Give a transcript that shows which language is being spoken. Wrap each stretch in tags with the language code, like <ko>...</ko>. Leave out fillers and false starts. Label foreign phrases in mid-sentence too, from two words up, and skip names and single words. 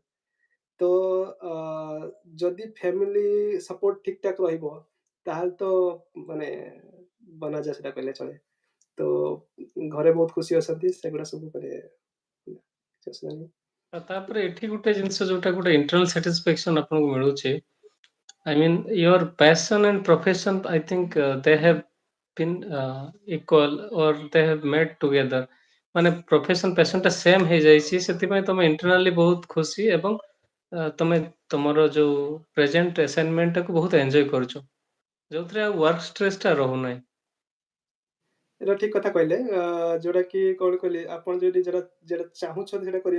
<or>ତ ଯଦି</or> <en>family support</en> <or>ଠିକ୍ ଠାକ୍ ରହିବ, ତାହେଲେ ତ ମାନେ ବନାଯା ସେଟା କହିଲେ ଚଳେ। ତ ଘରେ ବହୁତ ଖୁସି ଅଛନ୍ତି, ସେଗୁଡ଼ା ସବୁ ମାନେ କିଛି ଅସୁବିଧା ନାହିଁ। ତାପରେ ଏଠି ଗୋଟେ ଜିନିଷ ଯୋଉଟା ଗୋଟେ</or> <en>internal satisfaction</en> <or>ଆପଣଙ୍କୁ ମିଳୁଛି।</or> <en>I mean, your passion and profession, I think they have been equal or they have met together.</en> <or>ମାନେ ପ୍ରଫେସନ ପ୍ୟାସନଟା ସେମ୍ ହେଇଯାଇଛି, ସେଥିପାଇଁ ତମେ ଇଣ୍ଟରନାଲି ବହୁତ ଖୁସି ଏବଂ ତମେ ତମର ଯୋଉ ପ୍ରେଜେଣ୍ଟ ଆସାଇନମେଣ୍ଟଟାକୁ ବହୁତ ଏନ୍ଜୟ କରୁଛ, ଯୋଉଥିରେ ଆଉ ୱାର୍କ ଷ୍ଟ୍ରେସଟା ରହୁନାହିଁ। ଏଇଟା ଠିକ୍ କଥା କହିଲେ। ଯୋଉଟାକି କ'ଣ କହିଲେ, ଆପଣ ଯଦି ଯେଟା ଯେଟା ଚାହୁଁଛନ୍ତି ସେଟା କରିବେ।</or>